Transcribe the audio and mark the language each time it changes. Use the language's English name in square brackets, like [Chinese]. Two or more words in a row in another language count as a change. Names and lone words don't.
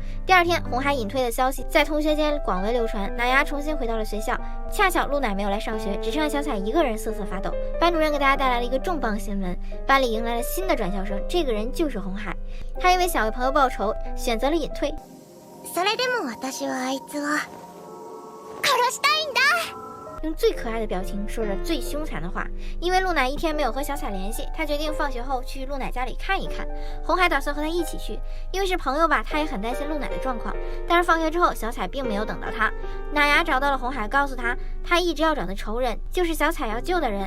[Chinese] 第二天，红海隐退的消息在同学间广为流传，哪牙重新回到了学校。恰巧露奶没有来上学，只剩下小彩一个人瑟瑟发抖。班主任给大家带来了一个重磅新闻，班里迎来了新的转校生，这个人就是红海。他因为想为朋友报仇，选择了隐退。 [Japanese] それでも私はあいつを殺したいんだ。 [Chinese] 用最可爱的表情说着最凶残的话。因为露奶一天没有和小彩联系，他决定放学后去露奶家里看一看。红海打算和他一起去，因为是朋友吧，他也很担心露奶的状况。但是放学之后，小彩并没有等到他。哪牙找到了红海，告诉他他一直要找的仇人就是小彩要救的人。